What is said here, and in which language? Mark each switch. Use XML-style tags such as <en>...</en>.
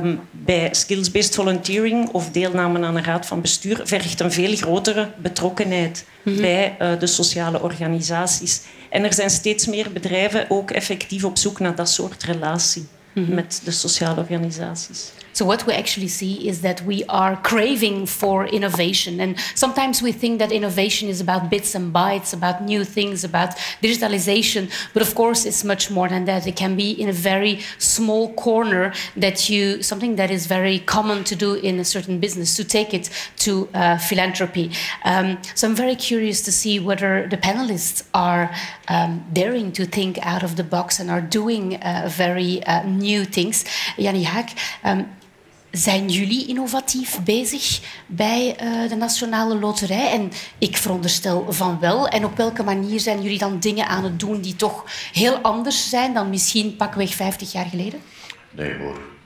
<nl>Bij skills-based volunteering of deelname aan een raad van bestuur vergt een veel grotere betrokkenheid bij de sociale organisaties. En er zijn steeds meer bedrijven ook effectief op zoek naar dat soort relatie met de sociale organisaties.</nl> <en>So what we actually see is that we are craving for innovation. And sometimes we think that innovation is about bits and bytes, about new things, about digitalization. But of course, it's much more than that. It can be in a very small corner something that is very common to do in a certain business, to take it to philanthropy. So I'm very curious to see whether the panelists are daring to think out of the box and are doing very new things.</en> <nl>Jannie Haak, zijn jullie innovatief bezig bij de Nationale Loterij? En ik veronderstel van wel. En op welke manier zijn jullie dan dingen aan het doen die toch heel anders zijn dan misschien pakweg 50 jaar geleden? Nee hoor.</nl>